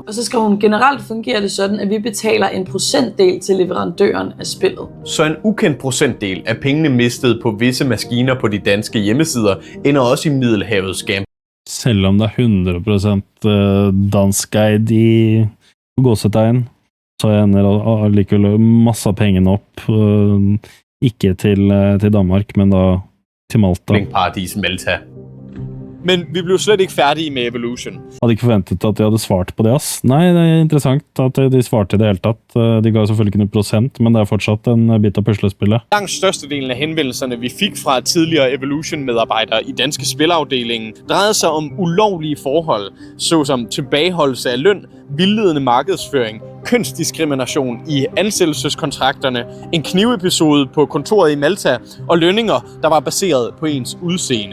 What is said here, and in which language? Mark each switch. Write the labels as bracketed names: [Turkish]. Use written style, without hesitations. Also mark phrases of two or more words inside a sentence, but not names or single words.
[Danish] Og så skal hun generelt fungere det sådan, at vi betaler en procentdel til leverandøren af spillet. Så en ukendt procentdel af pengene mistet på visse maskiner på de danske hjemmesider ender også i Middelhavets gambling. [Norwegian] Selvom det 100% danskeid i gåsetegn, så ender allikevel masse av pengene opp, ikke til Danmark, men da til Malta. Paradis Malta. [Danish] Men vi blev slet ikke færdige med Evolution. [Norwegian] Hadde ikke forventet at de hadde svart på det, ass. Nei, det er interessant at de svarte i det hele tatt. De ga selvfølgelig ikke noe prosent, men det er fortsatt en bit av puslespillet. [Danish] Langt størstedelen af henvendelserne, vi fik fra tidligere Evolution-medarbejdere i danske spilafdelingen, drejede sig om ulovlige forhold, såsom tilbageholdelse af løn, vildledende markedsføring, kønsdiskrimination i ansættelseskontrakterne, en knivepisode på kontoret i Malta og lønninger, der var baseret på ens udseende.